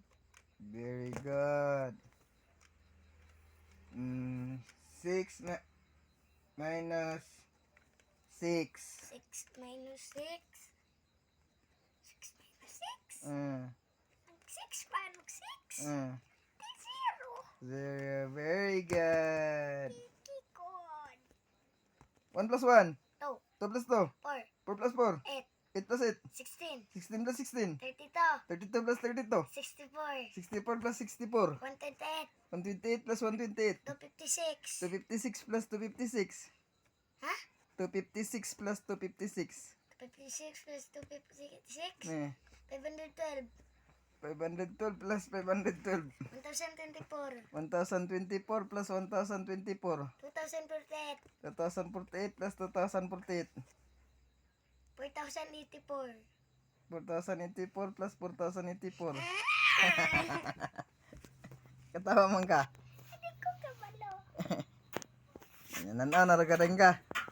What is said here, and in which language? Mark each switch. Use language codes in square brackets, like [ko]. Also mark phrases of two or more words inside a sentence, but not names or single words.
[en] Very good. 6 minus 6. 6 minus 6. 6 minus 6. [tl] 6 paano 6? 0. [en] Very good. Kikon. 1 plus 1. 2. 2 plus 2. 4. 4 plus 4. 8. 8 plus 8. 16. 16 plus 16. 32. 32 plus 32. 64. 64 plus 64. 128. 128 plus 128. 256. 256 plus 256. Ha? 256 plus 256. 256 plus 256. Eh, 512. 512 plus 512. 1024. 1024 plus 1024. 2048. 2048 plus 2048. 4084. 4084 plus 4084. [ceb] Katawa man ka. Hindi ko kabalo. [tl] Yan na, naragaling ka.